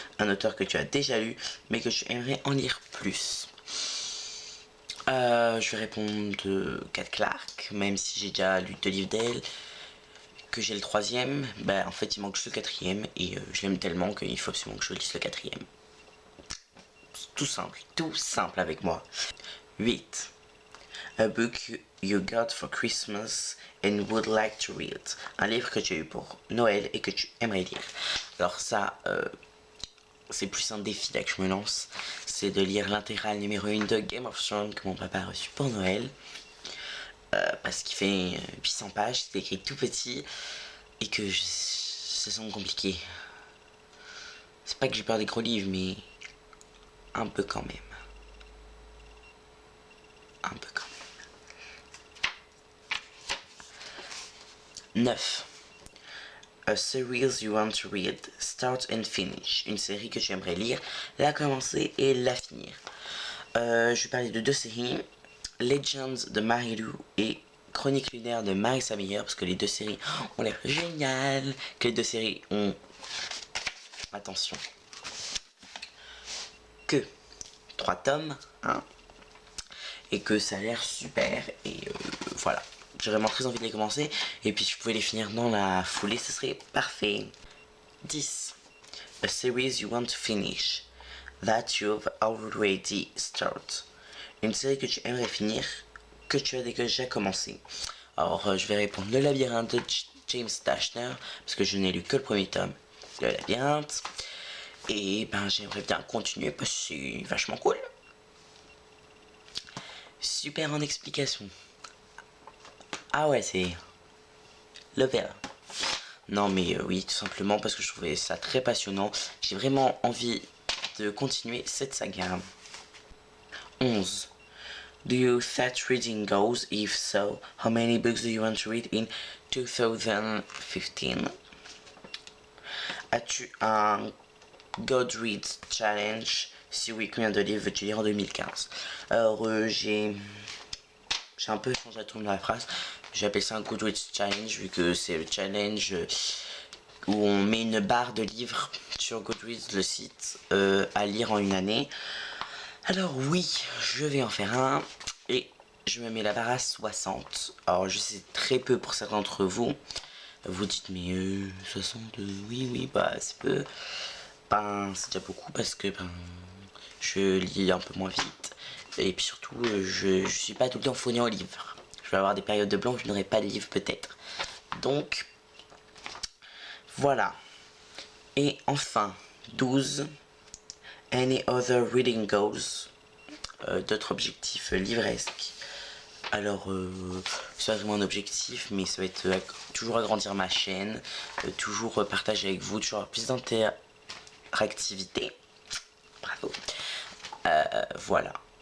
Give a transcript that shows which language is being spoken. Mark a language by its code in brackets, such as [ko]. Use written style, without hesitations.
[fr] Un auteur que tu as déjà lu, mais que tu aimerais en lire plus. Je vais répondre Kat Clark, même si j'ai déjà lu 2 livres d'elle, que j'ai le 3e. En fait, il manque juste le 4e, et je l'aime tellement qu'il faut absolument que je lise le 4e. Tout simple avec moi. 8. [en] A book you got for Christmas and would like to read. [fr] Un livre que tu as eu pour Noël et que tu aimerais lire. Alors ça, c'est plus un défi là que je me lance. c'est de lire l'intégrale numéro 1 de Game of Thrones que mon papa a reçu pour Noël. Parce qu'il fait 800 pages, c'est écrit tout petit et que ça semble compliqué. C'est pas que j'ai peur des gros livres, mais un peu quand même. Un peu quand même. 9. [en] A series you want to read, start and finish. [fr] Une série que tu aimerais lire, la commencer et la finir. Je vais parler de 2 séries. Legends de Marie-Lou et Chronique lunaire de Marissa Meyer, parce que les 2 séries ont l'air géniales, que les 2 séries ont, attention, que 3 tomes, hein, et que ça a l'air super, et voilà, j'ai vraiment très envie de les commencer, et puis si je pouvais les finir dans la foulée, ce serait parfait. 10. [en] A series you want to finish, that you've already started. [fr] Une série que tu aimerais finir, que tu as déjà commencé. Alors, je vais répondre Le Labyrinthe de James Dashner, parce que je n'ai lu que le premier tome de Labyrinthe. Et ben, j'aimerais bien continuer parce que c'est vachement cool. Super en explication. Ah ouais, c'est l'opéra. Non mais oui, tout simplement parce que je trouvais ça très passionnant. J'ai vraiment envie de continuer cette saga. 11. [en] Do you set reading goals? If so, how many books do you want to read in 2015? [fr] As-tu un Goodreads Challenge? Si oui, combien de livres veux-tu lire en 2015? Alors, j'ai un peu changé la tourne de la phrase. J'ai appelé ça un Goodreads Challenge, vu que c'est le challenge où on met une barre de livres sur Goodreads, le site, à lire en une année. Alors oui, je vais en faire un et je me mets la barre à 60. Alors je sais très peu pour certains d'entre vous. Vous dites mais 60, oui, bah c'est peu. Ben c'est déjà beaucoup parce que je lis un peu moins vite. Et puis surtout je suis pas tout le temps fourni en livres. Je vais avoir des périodes de blanc où je n'aurai pas de livres peut-être. Donc voilà. Et enfin 12. [en] Any other reading goals? [fr] D'autres objectifs livresques. Alors, c'est pas vraiment un objectif, mais ça va être toujours agrandir ma chaîne, toujours partager avec vous, toujours avoir plus d'interactivité. Bravo. Voilà.